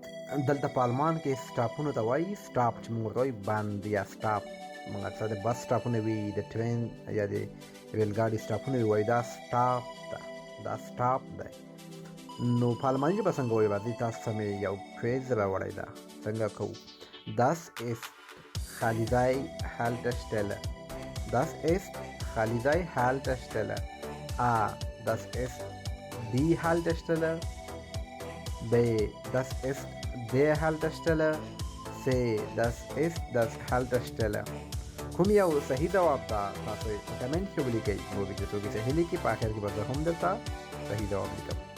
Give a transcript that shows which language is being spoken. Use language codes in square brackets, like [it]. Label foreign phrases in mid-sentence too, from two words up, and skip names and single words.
[ps] دلته په آلمان کې سټاپونو ته وایي سټاپ چې موږ ورته وایي بند یا سټاپ. موږ اکثر د بس سټاپونه وي، د ټرین یا د ریل ګاډي سټاپونه وي، وایي دا سټاپ ده، دا سټاپ دی. نو په آلماني ژبه څنګه وایي؟ راځئ تاسو ته مې یو کویز راوړی ده، څنګه کوو. [de] Das ist [ps] خالی ځای [de] Haltestelle. Das ist [ps] خالی ځای [de] Haltestelle. A. Das ist die Haltestelle. B. Das ist der Haltestelle. C. Das ist das Haltestelle. [ps] کوم یو صحیح جواب ده تاسو کمنټ کې ولیکئ. نو چې څوک صحیح لیکي په اخر کې به زه هم درته صحیح جواب لیکم.